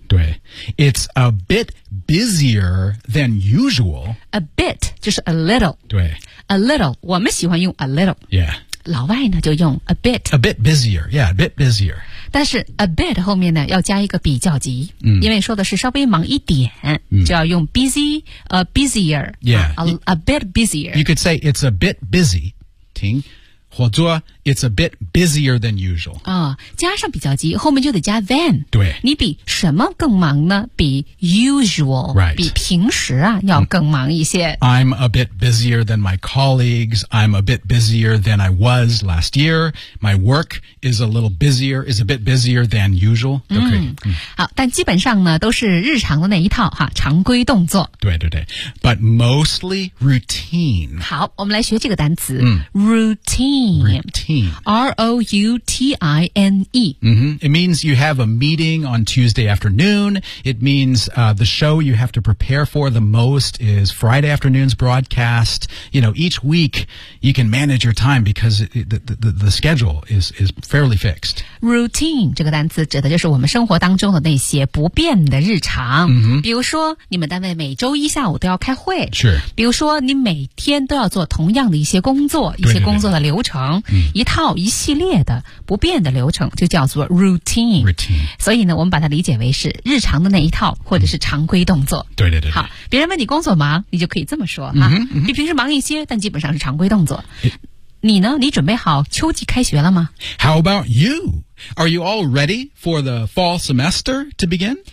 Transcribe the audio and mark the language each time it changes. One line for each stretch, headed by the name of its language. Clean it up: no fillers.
English: 对 It's a bit busier than usual A bit
Chinese: 就是
English: a little
Chinese: 对
English: A little
Chinese: 我们喜欢用
English: a little、 yeah.
Chinese: 老外呢就用 a bit
English: A bit busier Yeah a bit busier
Chinese: 但是 a bit 后面呢要加一个比较级、嗯、因为说的是稍微忙一点、嗯、就要用 busy, busier,
English: yeah, a bit busier. You could say it's a bit busy,
Chinese: 听或者
English: it's a bit busier than usual.、
Chinese: 哦、加上比较级后面就得加 than, 对你比什么更忙呢比 usual,、
English: right.
Chinese: 比平时啊要更忙一些。
English: I'm a bit busier than my colleagues, I'm a bit busier than I was last year, my work is a little busier, is a bit busier than usual,
Chinese: 都可以。好但基本上呢都是日常的那一套哈常规动作。对对对。
English: But mostly routine.
Chinese: 好我们来学这个单词、嗯、
English: Routine. R-O-U-T-I-N-E.、 Mm-hmm. It means you have a meeting on Tuesday afternoon. It means、the show you have to prepare for the most is Friday afternoon's broadcast. You know, each week you can manage your time because the schedule is fairly fixed.
Chinese: Routine 这个单词指的就是我们生活当中的那些不变的日常。
English: Mm-hmm.
Chinese: 比如说你们单位每周一下午都要开会。是。比如说你每天都要做同样的一些工作一些工作的流程。嗯、一套一系列的不变的流程就叫做 routine 所以呢我们把它理解为是日常的那一套或者是常规动作、嗯、对对 对, 对好别人问你工作忙你就可以这么说哈、嗯嗯、比平时忙一些但基本上是常规动作你呢你准备好秋季开学了吗
English: How about you? Are you all ready for the fall semester to begin?